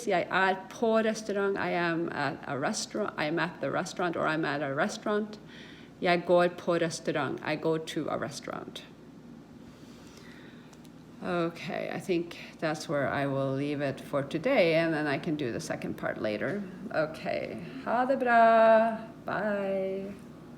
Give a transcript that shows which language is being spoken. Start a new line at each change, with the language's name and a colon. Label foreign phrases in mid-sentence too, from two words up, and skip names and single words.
Norwegian: Jeg er på restaurant.
English: I am at a restaurant. I am at the restaurant, or I'm at a restaurant.
Norwegian: Jeg går på restaurant.
English: I go to a restaurant. Okay, I think that's where I will leave it for today, and then I can do the second part later.
Norwegian: Okay, ha det bra. Bye.